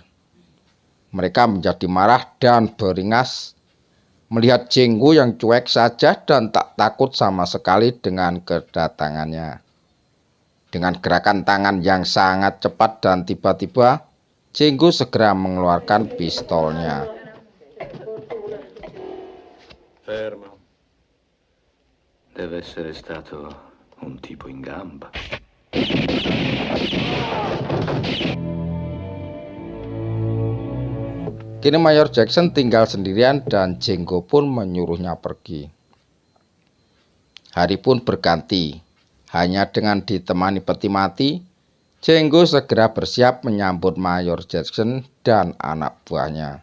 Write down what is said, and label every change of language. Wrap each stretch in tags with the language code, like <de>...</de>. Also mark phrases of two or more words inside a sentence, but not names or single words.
<id>Mereka menjadi marah dan beringas melihat Django yang cuek saja dan tak takut sama sekali dengan kedatangannya. Dengan gerakan tangan yang sangat cepat dan tiba-tiba, Django segera mengeluarkan pistolnya.</id> <it>Fermo. Deve essere stato un tipo in gamba.</it> <id>Kini Mayor Jackson tinggal sendirian dan Django pun menyuruhnya pergi. Hari pun berganti. Hanya dengan ditemani peti mati, Django segera bersiap menyambut Mayor Jackson dan anak buahnya.</id>